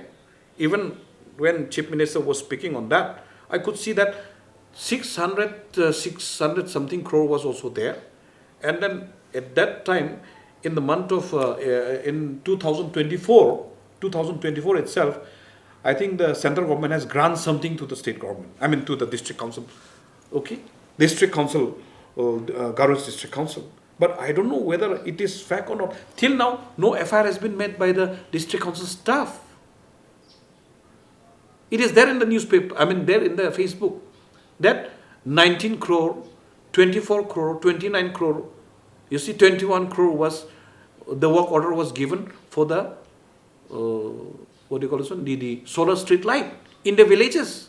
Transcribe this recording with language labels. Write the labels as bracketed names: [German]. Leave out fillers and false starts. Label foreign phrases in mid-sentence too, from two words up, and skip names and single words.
[English] Even when Chief Minister was speaking on that, I could see that 600 something crore was also there. And then at that time, in the month of, in 2024 itself, I think the central government has granted something to the state government, to the district council. Okay? District council, Garo's district council. But I don't know whether it is fact or not. Till now, no FIR has been made by the district council staff. It is there in the newspaper, there in the Facebook, that 19 crore, 24 crore, 29 crore, 21 crore was, the work order was given for the, the solar street light in the villages.